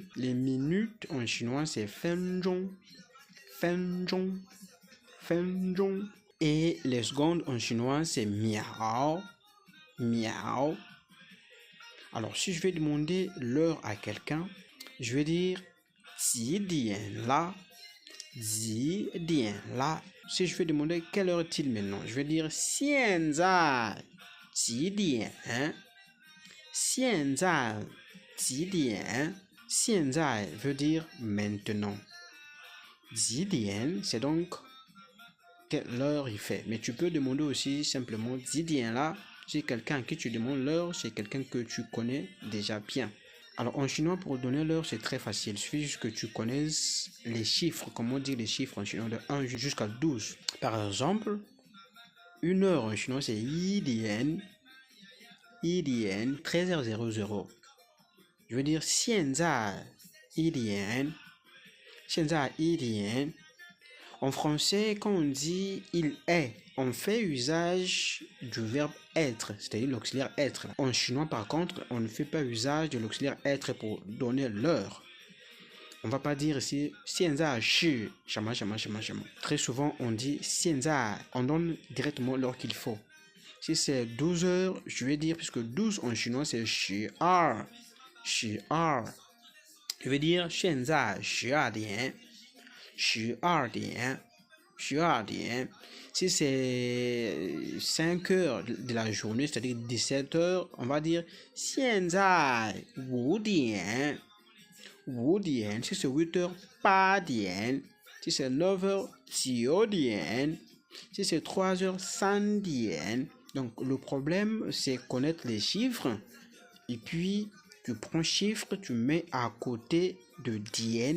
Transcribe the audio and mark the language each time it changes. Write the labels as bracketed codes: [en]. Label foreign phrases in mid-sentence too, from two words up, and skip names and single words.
[fr] Les minutes en chinois, c'est fenzhong. [zh] Fenzhong. Fenzhong. [fr] Et les secondes en chinois, c'est miao. Miao. Alors, si je vais demander l'heure à quelqu'un, je vais dire [zh] 几点啦? 几点啦? [fr] Si je vais demander quelle heure est-il maintenant, je vais dire [zh] 现在几点? 现在几点? [fr] 现在 veut dire maintenant. [zh] 几点, [fr] c'est donc quelle heure il fait. Mais tu peux demander aussi simplement [zh] 几点啦? [fr] C'est quelqu'un à qui tu demandes l'heure, c'est quelqu'un que tu connais déjà bien. Alors en chinois, pour donner l'heure, c'est très facile. Il suffit juste que tu connaisses les chiffres. Comment dire les chiffres en chinois de 1 jusqu'à 12. Par exemple, une heure en chinois, c'est 一点 13h00. Je veux dire [zh] 现在一点 现在一点. [fr] En français, quand on dit il est, on fait usage du verbe être, c'est-à-dire l'auxiliaire être. En chinois, par contre, on ne fait pas usage de l'auxiliaire être pour donner l'heure. On ne va pas dire ici [zh] 现在是什么什么什么什么. [fr] Très souvent, on dit 现在, on donne directement l'heure qu'il faut. Si c'est 12 heures, je vais dire, puisque 12 en chinois, c'est 12. 12. Je vais dire [zh] 现在12点. 12点. 12点. [fr] Si c'est 5 heures de la journée, c'est-à-dire 17 heures, on va dire [zh] 现在5点. 5点. [fr] Si c'est 8 heures, 8点. Si c'est 9 heures, 9点. Si c'est 3 heures, 3点. Donc le problème, c'est connaître les chiffres. Et puis, tu prends chiffre, tu mets à côté de dien.